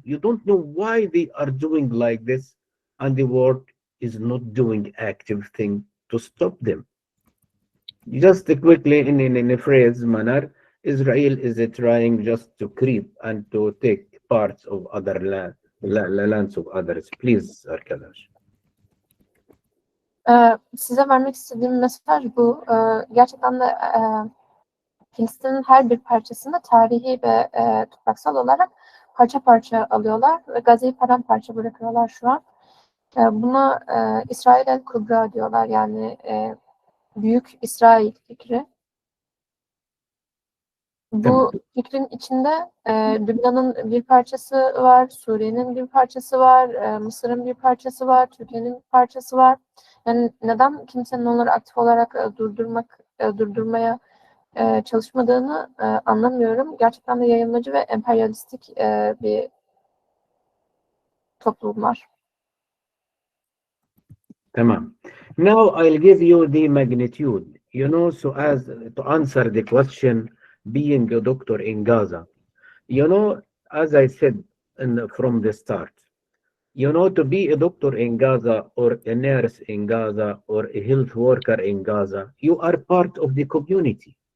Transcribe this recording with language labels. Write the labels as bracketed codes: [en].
[en] You don't know why they are doing like this, and the world is not doing active thing to stop them. Just quickly, in a phrase manner, Israel is trying just to creep and to take parts of other lands of others. Please, [tr] arkadaş. Size vermek istediğim mesaj bu. Gerçekten de Filistin'in her bir parçasını tarihi ve topraksal olarak parça parça alıyorlar ve Gazze'yi paramparça bırakıyorlar şu an. Buna İsrail el-Kubra diyorlar, yani Büyük İsrail fikri. Bu fikrin içinde Lübnan'ın bir parçası var, Suriye'nin bir parçası var, Mısır'ın bir parçası var, Türkiye'nin bir parçası var. Yani neden kimsenin onları aktif olarak durdurmaya çalışmadığını anlamıyorum. Gerçekten de yayılmacı ve emperyalistik bir toplumlar. Tamam. [en] Now I'll give you the magnitude, so as to answer the question, being a doctor in Gaza. As I said from the start, to be a doctor in Gaza or a nurse in Gaza or a health worker in Gaza, you are part of the community.